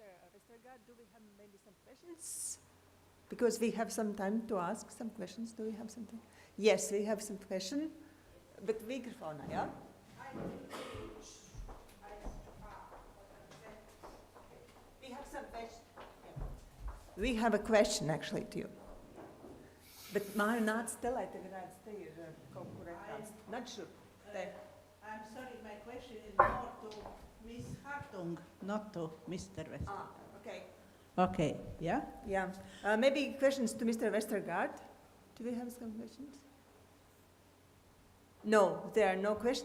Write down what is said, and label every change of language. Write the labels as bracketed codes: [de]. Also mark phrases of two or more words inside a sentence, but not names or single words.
[en] Vestergārds, do we have maybe some questions? Because we have some time to ask some questions. Do we have something? Yes, we have some question. But microphone, yeah? We have some question. We have a question actually to you. [lv] Bet māja nāc te, lai tevi redz, te ir kaut kur ekrāns. Nāc šurp. Te. [en] I'm sorry, my question is more to Miss Hartung, not to Mr. Vestergārds. Okay. Okay, yeah? Yeah. Maybe questions to Mr. Vestergārds. Do we have some questions? No, there are no questions.